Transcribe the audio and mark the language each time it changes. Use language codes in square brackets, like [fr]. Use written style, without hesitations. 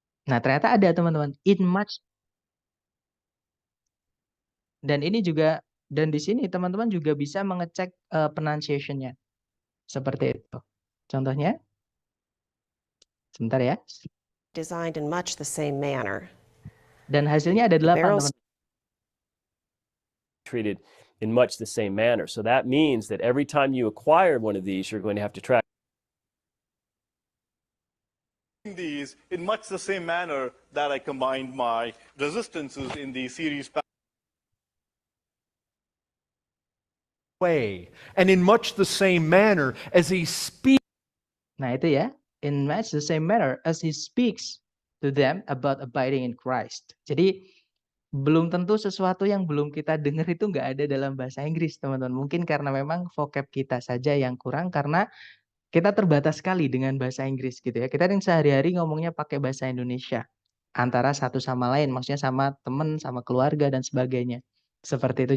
[id] Nah, ternyata ada, teman-teman. [en] In much. [id] Dan ini juga, dan di sini teman-teman juga bisa mengecek pronunciation-nya. Seperti itu. Contohnya, sebentar ya. [en] Designed in much the same manner. [id] Dan hasilnya ada 8, teman-teman. [en] Treated in much the same manner. So that means that every time you acquire one of these, you're going to have to track these in much the same manner that I combined my resistances in the series way, and in much the same manner as he speaks. [id] Nah, itu ya. [en] In much the same manner as he speaks to them about abiding in Christ. [id] Jadi belum tentu sesuatu yang belum kita dengar itu nggak ada dalam bahasa Inggris, teman-teman. Mungkin karena memang vocab kita saja yang kurang, karena kita terbatas sekali dengan bahasa Inggris gitu ya. Kita yang sehari-hari ngomongnya pakai bahasa Indonesia. antara satu sama lain, maksudnya sama teman, sama keluarga dan sebagainya. Seperti itu.